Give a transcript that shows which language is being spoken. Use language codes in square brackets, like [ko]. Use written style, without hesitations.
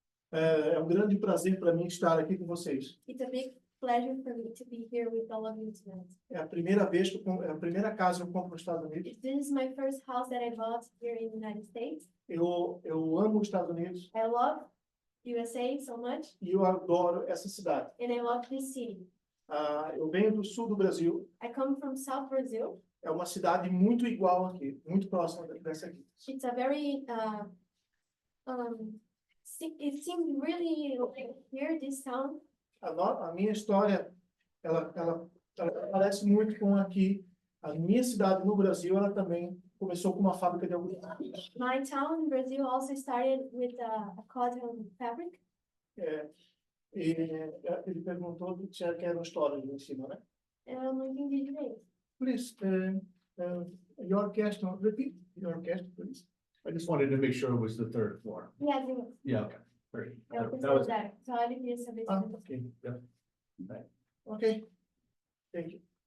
[pt] É grande prazer para mim estar aqui com vocês. [en] It's a big pleasure for me to be here with all of you tonight. [pt] É a primeira vez que é a primeira casa que eu compro nos Estados Unidos. [en] This is my first house that I bought here in the United States. [pt] Eu amo os Estados Unidos [en] I love USA so much, [pt] e eu adoro essa cidade. [en] and I love this city. [pt] Eu venho do sul do Brasil. [en] I come from South Brazil. [pt] É uma cidade muito igual aqui, muito próxima dessa aqui. [en] It's a very, it seemed really like here, this town, [pt] a minha história, ela parece muito com aqui. A minha cidade no Brasil, ela também começou com uma fábrica de algodão. My town in Brazil also started with a cotton fabric. É, e ele perguntou se era uma história ali em cima, né? Eu não entendi direito. [en] Please, your question, repeat your question, please. I just wanted to make sure it was the third floor. Yes, Yeah, okay. Great. [pt] eu [en] That was, [pt] pesquisar. Só ele queria saber Ah, se [en] okay, yep. okay. Thank you.